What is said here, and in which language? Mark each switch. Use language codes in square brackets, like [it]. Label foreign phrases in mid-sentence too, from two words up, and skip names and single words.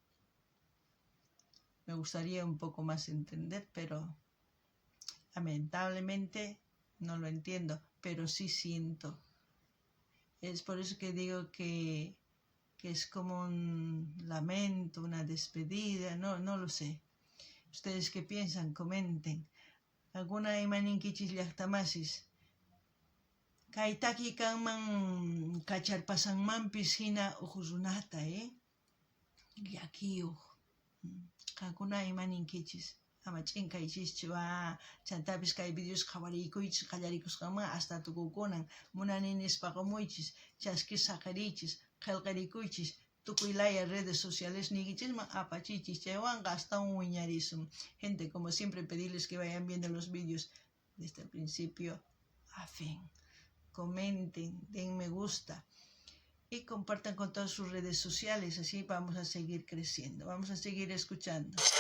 [es] Me gustaría un poco más entender, pero lamentablemente no lo entiendo, pero sí siento. Es por eso que digo que es como un lamento, una despedida, no lo sé. ¿Ustedes qué piensan? Comenten. ¿Alguna [qu] imaninkichis llaqtamasis? Kaitaki kanman kacharpasanmanpis hina uqurunata, Llakiyuq. Kankuna imaninkichis. Ama ch'inkaychischu, chantapis kay videos qhawarikuychis qallarikusqanman hasta tukukunan munani nispa qumuychis, chaskis saqarichis, qillqarikuychis, tukuy laya [es] redes sociales [qu] niquichisman apachichis, chaywanqa astawan wiñarisun. [es] Gente, como siempre, pedirles que vayan viendo los vídeos desde el principio afín. Comenten, den me gusta y compartan con todas sus redes sociales, así vamos a seguir creciendo, vamos a seguir escuchando.